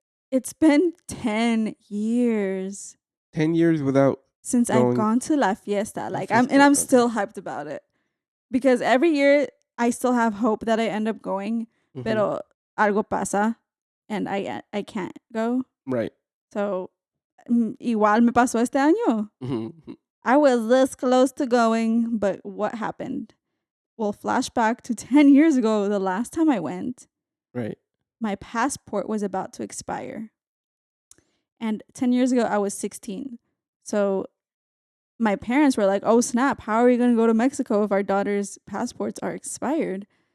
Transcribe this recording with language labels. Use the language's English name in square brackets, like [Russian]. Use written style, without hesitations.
[English] It's been 10 years. 10 years since I've gone to La Fiesta. Like I'm still hyped about it. Because every year I still have hope that I end up going. Mm-hmm. [Spanish] Pero algo pasa [English] and I can't go. Right. [Spanish] So igual me pasó este año. [English] Mm-hmm. I was this close to going, but what happened? Well, flashback to 10 years ago, the last time I went. Right. My passport was about to expire. And 10 years ago, I was 16. So my parents were like, oh, snap. How are we going to go to Mexico if our daughter's passports are expired?